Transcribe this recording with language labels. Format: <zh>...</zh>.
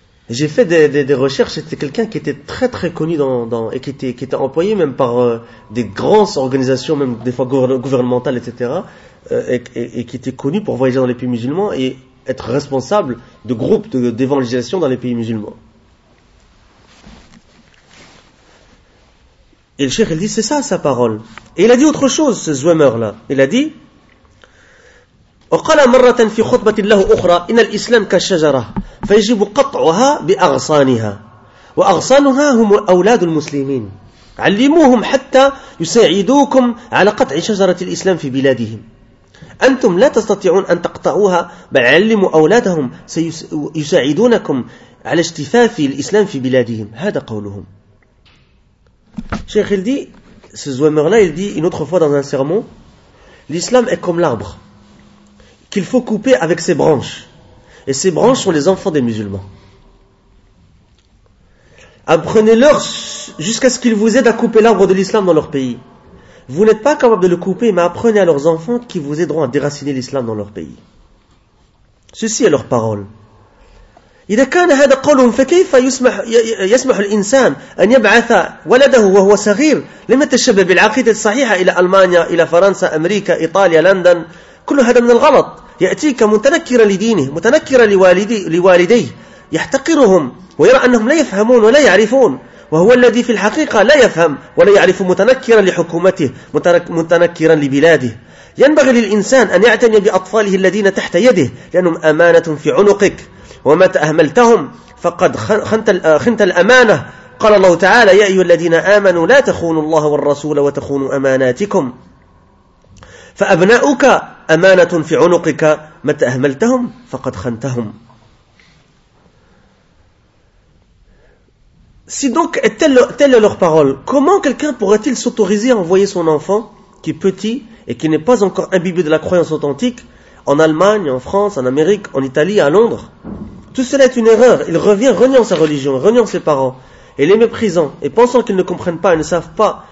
<fr>J'ai fait des recherches, c'était quelqu'un qui était très très connu et qui était employé même par des grandes organisations, même des fois gouvernementales, etc. Et qui était connu pour voyager dans les pays musulmans et être responsable de groupes d'évangélisation dans les pays musulmans. Et le cheikh, il dit, c'est ça sa parole. Et il a dit autre chose, ce Zwemer-là. Il a dit,</fr> <ar>وقال مرة في خطبة له أخرى إن الإسلام كالشجرة فيجب قطعها بأغصانها وأغصانها هم أولاد المسلمين علموهم حتى يساعدوكم على قطع شجرة الإسلام في بلادهم أنتم لا تستطيعون أن تقطعوها بل علموا أولادهم سيساعدونكم على اجتثاث الإسلام في بلادهم هذا قولهم شيخ الدي سزوامر لا يلدي</ar> <fr>une autre fois dans un sermon l'islam est comme l'arbre qu'il faut couper avec ses branches. Et ses branches sont les enfants des musulmans. Apprenez-leur jusqu'à ce qu'ils vous aident à couper l'arbre de l'islam dans leur pays. Vous n'êtes pas capable de le couper, mais apprenez à leurs enfants qui vous aideront à déraciner l'islam dans leur pays. Ceci est leur parole.</fr> <ar>إذا كان هذا قولهم فكيف يسمح الإنسان أن يبعث ولده وهو صغير لم يتشبه بالعقيدة الصحيحة إلى ألمانيا إلى فرنسا أمريكا إيطاليا لندن كل هذا من الغلط يأتيك متنكرا لدينه متنكرا لوالديه يحتقرهم ويرى أنهم لا يفهمون ولا يعرفون وهو الذي في الحقيقة لا يفهم ولا يعرف متنكرا لحكومته متنكرا لبلاده ينبغي للإنسان أن يعتني بأطفاله الذين تحت يده لأنهم أمانة في عنقك ومتى أهملتهم فقد خنت الأمانة قال الله تعالى يا أيها الذين آمنوا لا تخونوا الله والرسول وتخونوا أماناتكم فأبناؤك أمانة في عنقك متى أهملتهم فقد خنتهم.</ar> <fr>Si donc telle est leur parole, comment quelqu'un pourrait-il s'autoriser à envoyer son enfant qui est petit et qui n'est pas encore imbibé de la croyance authentique en Allemagne, en France, en Amérique, en Italie, à Londres? Tout cela est une erreur. Il revient reniant sa religion, reniant ses parents, et les méprisant, et pensant qu'ils ne comprennent pas, ils ne savent pas.</fr>